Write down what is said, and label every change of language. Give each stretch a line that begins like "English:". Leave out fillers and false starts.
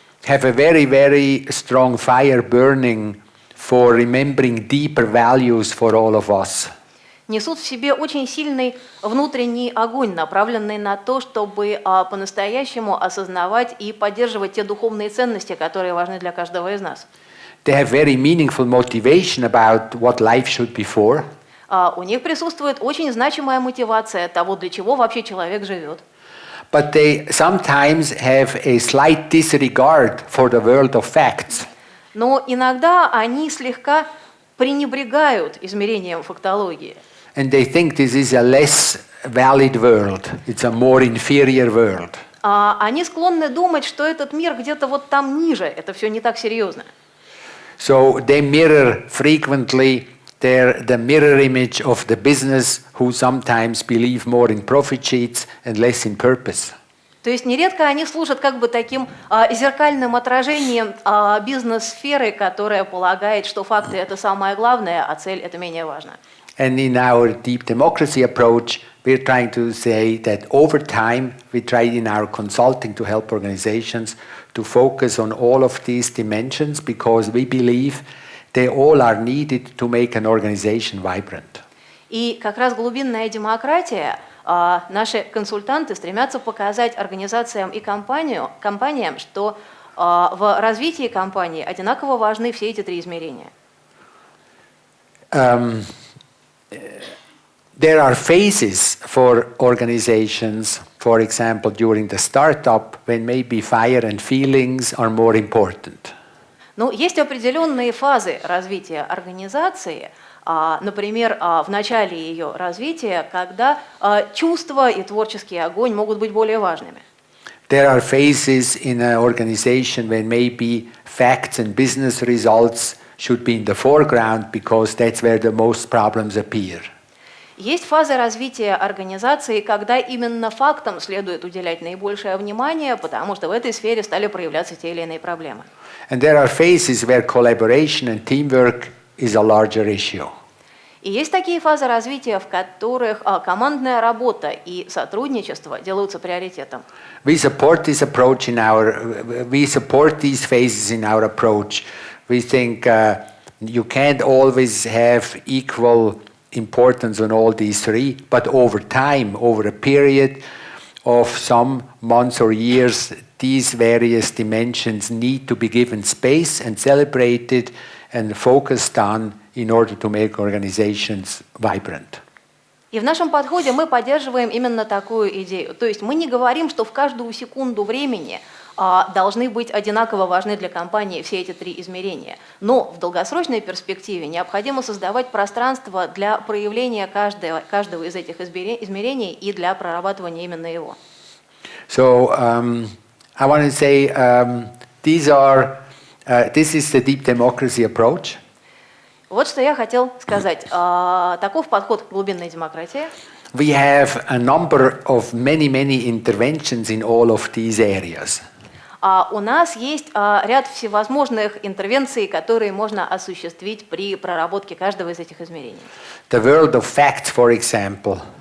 English: have a very, very strong fire burning for remembering deeper values for all of us.
Russian: несут в себе очень сильный внутренний огонь, направленный на то, чтобы по-настоящему осознавать и поддерживать те духовные ценности, которые важны для каждого из нас.
English: They have very meaningful motivation about what life should be for.
Russian: У них присутствует очень значимая мотивация того, для чего вообще человек живет.
English: But they sometimes have a slight disregard for the world of facts.
Russian: Но иногда они слегка пренебрегают измерением фактологии.
English: And they think this is a less valid world. It's a more inferior world.
Russian: Они склонны думать, что этот мир где-то вот там ниже, это все не так серьезно.
English: So they mirror frequently the mirror image of the business who sometimes believe more in profit sheets and less in purpose.
Russian: То есть нередко они служат как бы таким зеркальным отражением бизнес-сферы, которая полагает, что факты – это самое главное, а цель – это менее важно.
English: And in our deep democracy approach, we're trying to say that over time, we tried in our consulting to help organizations to focus on all of these dimensions because we believe they all are needed to make an organization vibrant.
Russian: И как раз глубинная демократия, наши консультанты стремятся показать организациям и компаниям, что в развитии компании одинаково важны все эти три измерения.
English: There are phases for organizations, for example, during the startup, when maybe fire and feelings are more important.
Russian: Ну, есть определенные фазы развития организации, например, в начале ее развития, когда чувства и творческий огонь могут быть более важными.
English: There are phases in an organization when maybe facts and business results should be in the foreground because that's where the most problems appear.
Russian: Есть фазы развития организации, когда именно фактам следует уделять наибольшее внимание, потому что в этой сфере стали проявляться те или иные проблемы.
English: And there are phases where collaboration and teamwork is a larger issue.
Russian: И есть такие фазы развития, в которых командная работа и сотрудничество делаются приоритетом.
English: We support this approach we support these phases in our approach. We think you can't always have equal importance on all these three, but over time, over a period of some months or years, these various dimensions need to be given space and celebrated and focused on in order to make organizations vibrant.
Russian: И в нашем подходе мы поддерживаем именно такую идею. То есть мы не говорим, что в каждую секунду времени должны быть одинаково важны для компании все эти три измерения. Но в долгосрочной перспективе необходимо создавать пространство для проявления каждого из этих измерений и для прорабатывания именно его.
English: So I want to say this is the deep democracy approach.
Russian: Вот что я хотел сказать. Таков подход к глубинной демократии.
English: We have a number of many interventions in all of these areas.
Russian: У нас есть ряд всевозможных интервенций, которые можно осуществить при проработке каждого из этих измерений.
English: The world of facts, for example,